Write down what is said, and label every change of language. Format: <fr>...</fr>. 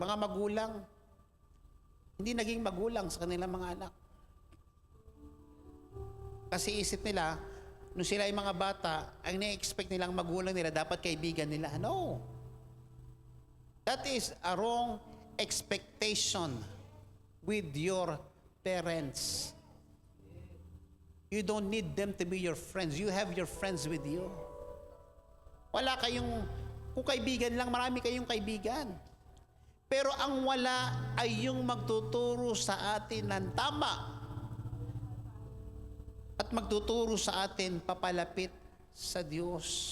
<tl>Mga magulang, hindi naging magulang sa kanilang mga anak. Kasi isip nila, nung sila ay mga bata, ang na-expect nilang magulang nila, dapat kaibigan nila.</tl> <en>No. That is a wrong expectation with your parents. You don't need them to be your friends. You have your friends with you.</en> <tl>Wala kayong, kung kaibigan lang, marami kayong kaibigan. Pero ang wala ay yung magtuturo sa atin ng tama. At magtuturo sa atin papalapit sa Diyos.</tl>